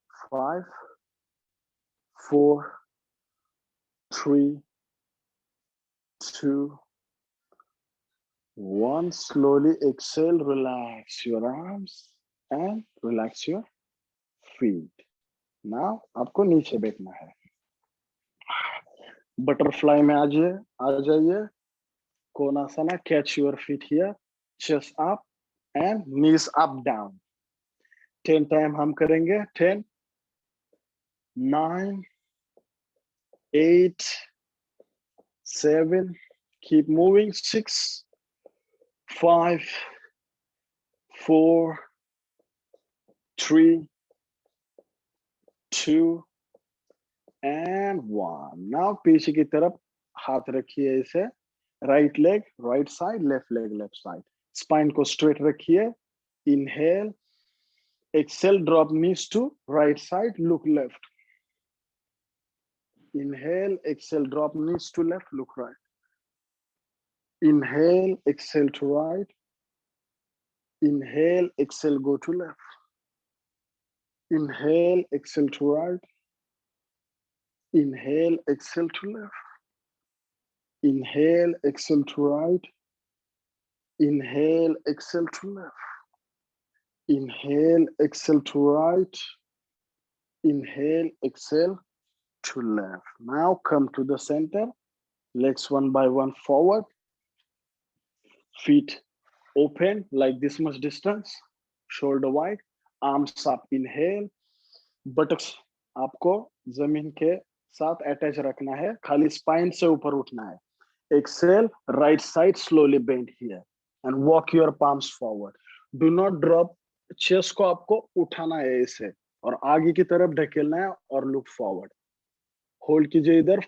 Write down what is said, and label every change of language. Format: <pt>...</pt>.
<en>5, 4, 3, 2, 1. Slowly exhale, relax your arms and relax your feet.</en> <hi>Now आपको नीचे बैठना है. Butterfly में आ जाइए.</hi> <en>Konasana, catch your feet here, chest up and knees up down.</en> <hi>10 time हम करेंगे.</hi> <en>10, 9, 8, 7, keep moving. 6, 5, 4, 3, 2 and 1. Now</en> <hi>पीछे की तरफ हाथ रखिए इसे.</hi> <en>Right leg, right side, left leg, left side.</en> <hi>Spine को straight रखिए.</hi> <en>Inhale. Exhale, drop knees to right side, look left. Inhale, exhale, drop knees to left, look right. Inhale, exhale to right. Inhale, exhale, go to left. Inhale, exhale to right. Inhale, exhale to left. Inhale, exhale to right. Inhale, exhale to left. Inhale, exhale to right. Inhale, exhale to left. Now come to the center. Legs one by one forward. Feet open like this much distance. Shoulder wide. Arms up. Inhale.</en> <hi>Buttocks आपको जमीन के साथ attach रखना है. खाली spine से ऊपर उठना है.</hi> <en>Exhale. Right side slowly bend here and walk your palms forward. Do not drop.</en> <hi>Chest को आपको उठाना है इसे और आगे की तरफ ढकेलना है और</hi> <en>look forward.</en> <hi>Hold कीजिए इधर.</hi>